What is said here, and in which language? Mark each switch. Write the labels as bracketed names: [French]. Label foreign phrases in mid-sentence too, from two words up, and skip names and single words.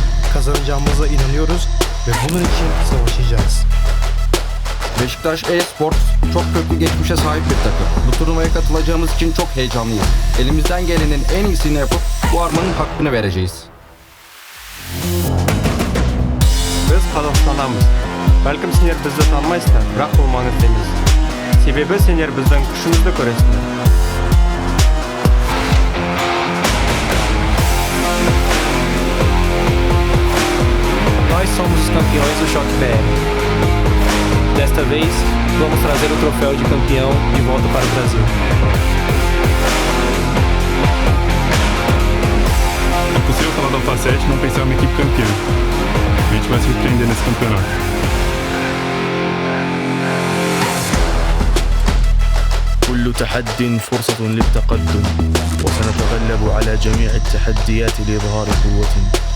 [Turkish] Kazanacağımıza inanıyoruz ve bunun için savaşacağız. Beşiktaş Esports çok köklü geçmişe sahip bir takım. Bu turnuvaya katılacağımız için çok heyecanlıyız. Elimizden gelenin en iyisini yapıp bu armanın hakkını vereceğiz. [Kazakh] Biz Қазақстанамыз. Бәлкім сендер бізді танымайсыздар, бірақ бұл маңызды емес. Себебі сендер біздің күшімізді көресіңдер. [Portuguese] Nós somos os campeões do Choque BR. Desta vez, vamos trazer o troféu de campeão de volta para o Brasil. É possível falar da Alpha7 e não pensar em uma equipe campeã. A gente vai surpreender nesse campeonato. [Arabic] كل تحد فرصة للتقدم وسنتغلب على جميع التحديات لإظهار قوتنا.